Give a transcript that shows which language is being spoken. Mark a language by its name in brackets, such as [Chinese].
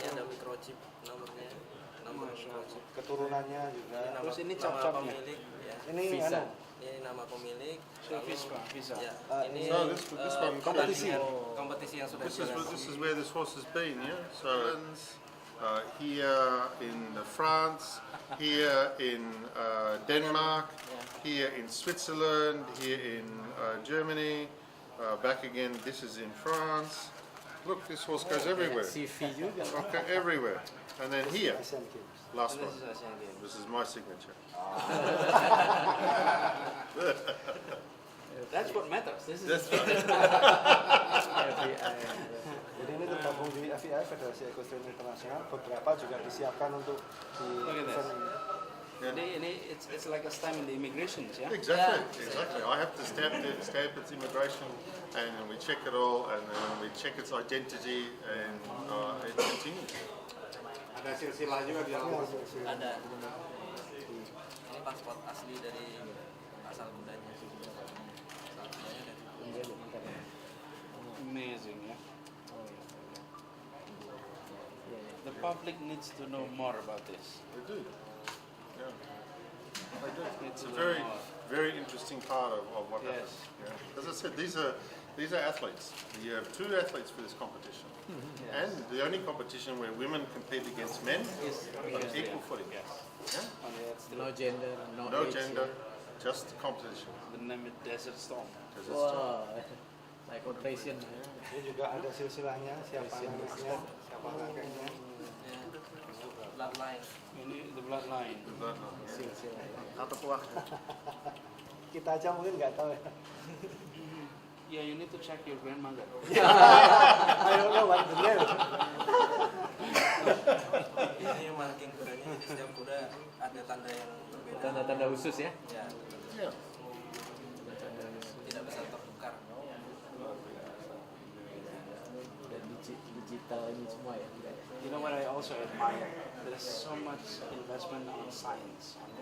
[Indonesian] Ini ada microchip nomornya. Nomor microchip. Keturunannya juga. Terus ini cap-capnya. Ini visa. Ini nama pemilik. Visa. Ya. Ini [English] this one [Indonesian] kompetisi yang sudah jalan. [English] This is where this horse has been, yeah. So here in France, here in Denmark, here in Switzerland, here in Germany, back again. This is in France. Look, this horse goes everywhere. Okay, everywhere. And then here, last one. This is my signature. That's what matters. This is [Indonesian] Jadi ini tergabung di FEI, Federasi Equestrian Internasional. Beberapa juga disiapkan untuk di event ini. Jadi ini [English] it's like a stamp in the immigration, yeah? Exactly. I have to stamp its immigration, and we check it all, and we check its identity, and it continues. [Indonesian] Ada silsilah juga di dalam. Ada. Ini paspor asli dari asal kudanya. [English] Amazing, yeah? The public needs to know more about this. They do. Yeah. They do. It's a very, very interesting part of what happens. Yeah. As I said, these are athletes. You have 2 athletes for this competition, and the only competition where women compete against men on equal footing. Yeah? No gender, No gender, just competition. The name is Desert Storm. Desert Storm. Like operation. [Indonesian] Ini juga ada silsilahnya, siapa anaknya, siapa kakeknya. [English] Bloodline. [Indonesian] Ini [English] the bloodline. [Indonesian] Atau puak. Kita aja mungkin nggak tahu ya. [English] Yeah, you need to check your grandmother. I don't know what the name. [Indonesian] Ini marking kudanya, jadi setiap kuda ada tanda yang berbeda. Tanda-tanda khusus ya? Ya. [English] Yeah. [Indonesian] Tidak bisa tertukar. Dan digital ini semua ya? [English] You know what I also admire? There's so much investment on science.